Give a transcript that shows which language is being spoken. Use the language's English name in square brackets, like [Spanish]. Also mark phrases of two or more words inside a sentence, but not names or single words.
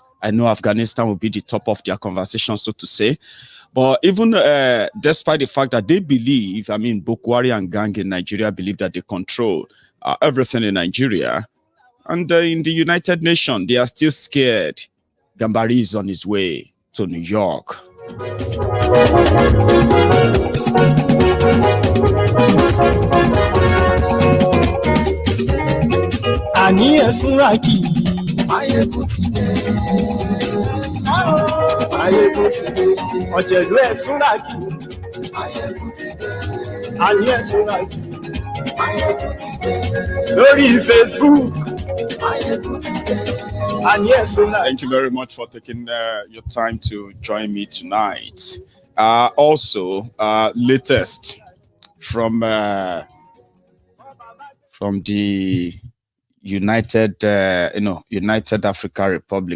[English] I know Afghanistan will be the top of their conversation, so to say. But even despite the fact that they believe, Bokwari and gang in Nigeria believe that they control everything in Nigeria, and in the United Nations, they are still scared. Gambari is on his way to New York. [Yoruba] Ani esunraki Maiyegun ti dé. Maiyegun ti dé. Ọ̀jẹ̀lú esunraki Maiyegun ti dé. Ani esunraki Maiyegun ti dé. Lórí Facebook Maiyegun ti dé. Ani esunraki. [English] Thank you very much for taking your time to join me tonight. Also, latest from the United African Republic.